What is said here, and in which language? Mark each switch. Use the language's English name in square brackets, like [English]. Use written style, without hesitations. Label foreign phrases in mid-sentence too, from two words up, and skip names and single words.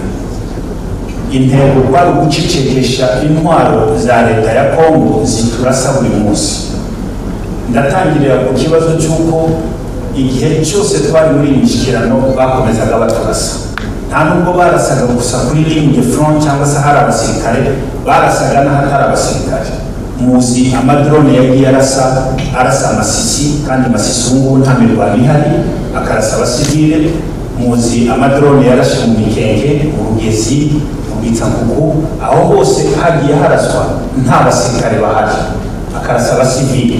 [Kinyarwanda] Intego kwari ugucecekesha intwaro za leta ya Kongo ziturasa buri munsi. Ndatangirira ku kibazo cy'uko igihe cyose twari muri iyi mishyikirano bakomezaga baturasa. Nta nubwo barasaga gusa kuri [French] ligne de front [Kinyarwanda] cyangwa se hari abasirikare, barasaga n'ahatari abasirikare. Muzi amadrone yagiye arasa amasisi, kandi amasisi ubu ngubu nta mirwano ihari, akarasa abasivile. Muzi amadrone yarashe mu Mikenge, mu Rugezi, mu Bitsankuku, aho hose hagiye haraswa nta basirikare bahari, akarasa abasivile.